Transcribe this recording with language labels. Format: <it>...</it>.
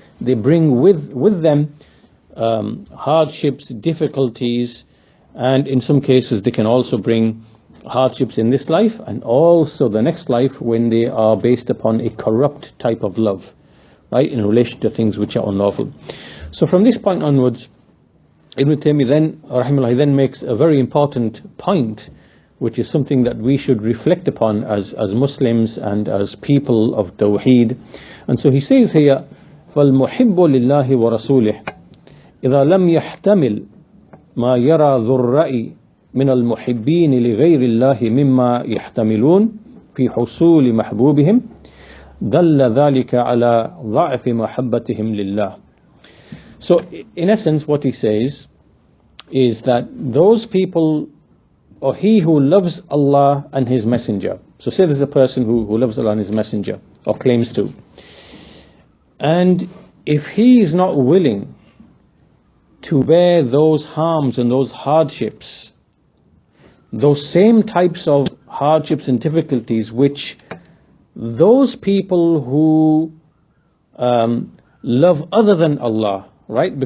<en>They bring with them hardships, difficulties, and in some cases they can also bring hardships in this life and also the next life when they are based upon a corrupt type of love, right, in relation to things which are unlawful. So from this point onwards, Ibn Taymiyyah then, rahimahullah, then makes a very important point, which is something that we should reflect upon as Muslims and as people of Tawheed.</en> <ar>And so he says here, فَالْمُحِبُّ لِلَّهِ وَرَسُولِهِ إِذَا لَمْ يَحْتَمِلْ مَا يَرَى ذُو الرَّأْيِ من المحبين لغير الله مما يحتملون في حصول محبوبهم دل ذلك على ضعف محبتهم لله.</ar> <en>So in essence what he says is that those people, or he who loves Allah and his messenger, so say there's a person who loves Allah and his messenger, or claims to, and if he is not willing to bear those harms and those hardships, those same types of hardships and difficulties which those people who love other than Allah, right?</en>